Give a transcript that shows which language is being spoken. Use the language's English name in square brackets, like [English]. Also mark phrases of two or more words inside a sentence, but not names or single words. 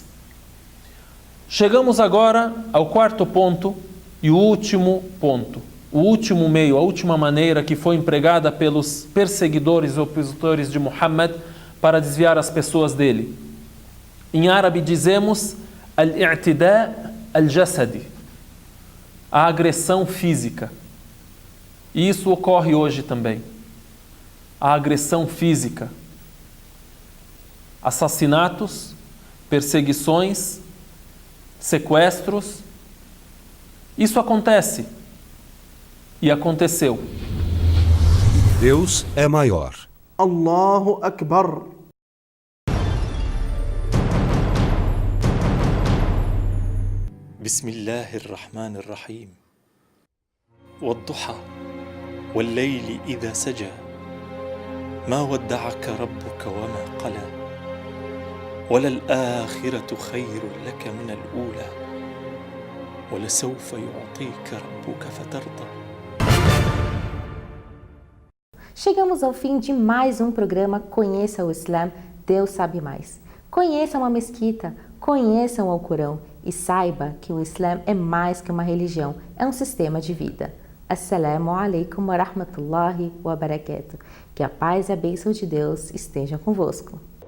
[Portuguese] Chegamos agora ao 4º ponto e o último ponto. O último meio, a última maneira que foi empregada pelos perseguidores e opositores de Muhammad para desviar as pessoas dele. Em árabe dizemos [Arabic] الاعتداء الجسدي, [Portuguese] a agressão física. E isso ocorre hoje também. A agressão física. Assassinatos, perseguições, sequestros. Isso acontece. E aconteceu. Deus é maior. [Arabic] الله أكبر. بسم الله الرحمن الرحيم والضحى والليل إذا سجى ما ودعك ربك وما قلى وللآخرة خير لك من الأولى ولسوف يعطيك ربك فترضى. [Portuguese] Chegamos ao fim de mais um programa Conheça o Islã, Deus sabe mais. Conheça uma mesquita, conheça o Alcorão e saiba que o Islã é mais que uma religião, é um sistema de vida. [Arabic] السلام عليكم ورحمة الله وبركاته. [Portuguese] Que a paz e a bênção de Deus estejam convosco.